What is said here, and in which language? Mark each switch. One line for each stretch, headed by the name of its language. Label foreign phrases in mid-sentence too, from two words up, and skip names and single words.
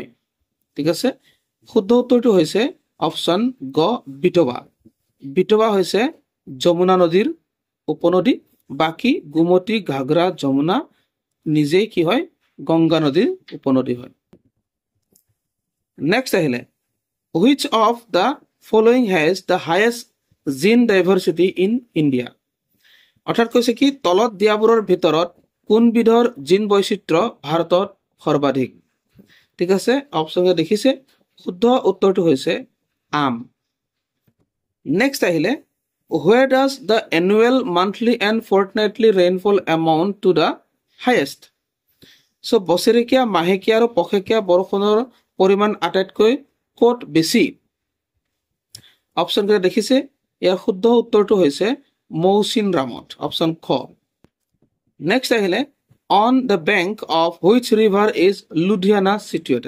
Assamese: ঠিক আছে, শুদ্ধ উত্তৰটো হৈছে অপশ্যন গ, বিতোবা। বিতোবা হৈছে যমুনা নদীৰ উপনদী। বাকী গোমতী, ঘাগৰা, যমুনা নিজেই কি হয়? গংগা নদীৰ উপনদী হয়। নেক্সট আহিলে,
English: which of the following has the highest gene diversity in India?
Assamese: অৰ্থাৎ কৈছে কি তলত দিয়াবোৰৰ ভিতৰত কোনবিধৰ জিন বৈচিত্ৰ্য ভাৰতত সৰ্বাধিক? ঠিক আছে, অপশ্যন দেখিছে। শুদ্ধ উত্তৰটো হৈছে আম। নেক্সট আহিলে,
English: where does the annual, monthly and fortnightly rainfall amount to the highest?
Assamese: So বছৰেকীয়া, মাহেকীয়া আৰু পষেকীয়া বৰষুণৰ পৰিমাণ আটাইতকৈ ক'ত বেছি? অপশ্যনকেইটা দেখিছে। ইয়াৰ শুদ্ধ উত্তৰটো হৈছে মৌচিনৰামত। অপশ্যন খ। নেক্সট আহিলে,
English: on the bank of which river is Ludhiana situated?